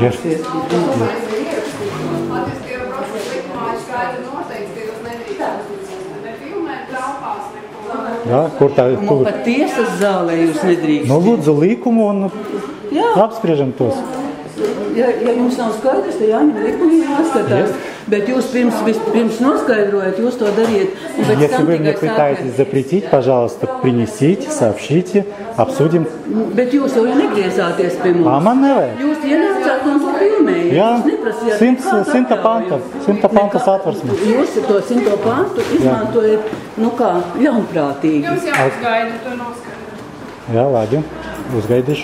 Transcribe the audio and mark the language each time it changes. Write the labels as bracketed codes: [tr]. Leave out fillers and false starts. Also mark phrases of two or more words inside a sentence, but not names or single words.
[lv] Jā, kur tā? Un pat tiesas zālē jūs nedrīkst. Nu, lūdzu likumu un apspriežam tos. Ja jums nav skaidrs, tad jāņem likumi jāskatās. Bet jūs pirms noskaidrojat, jūs to dariet. [ru] Если вы мне пытаетесь запретить, пожалуйста, принесите, сообщите, обсудим. [lv] Bet jūs jau negriezāties pie mums. Man nevajag. Jūs ienācāt un to filmējat. Jā, Jūs neprasījāt. 100 panta satversme. Jūs to 100 pantu izmantojat, ļaunprātīgi. Jums jāuzgaida, to noskaidrot. Jā, labi. Uzgaidīšu.